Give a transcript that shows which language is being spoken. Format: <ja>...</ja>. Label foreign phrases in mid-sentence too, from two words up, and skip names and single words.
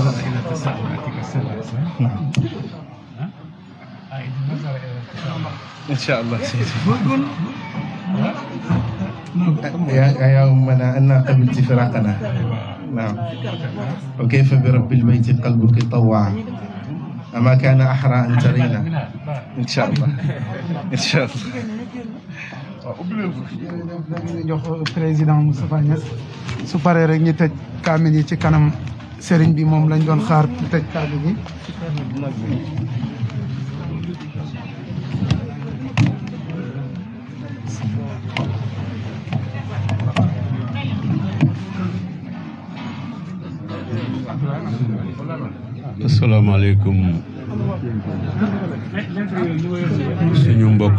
<ar>إن شاء الله سيدي. يا أمنا أنا قبلت فراقنا، نعم، وكيف برب البيت قلبك طوعا، أما كان أحرى أن ترينا. إن شاء الله إن شاء الله.</ar> <wo>jox président Moustapha Niass su paree rek ñu tëj kaamil yi ci kanam sëriñ bi, moom lañ doon xaar pour tëj kaamil yi. asalaamaaleykum suñu mbokk</wo>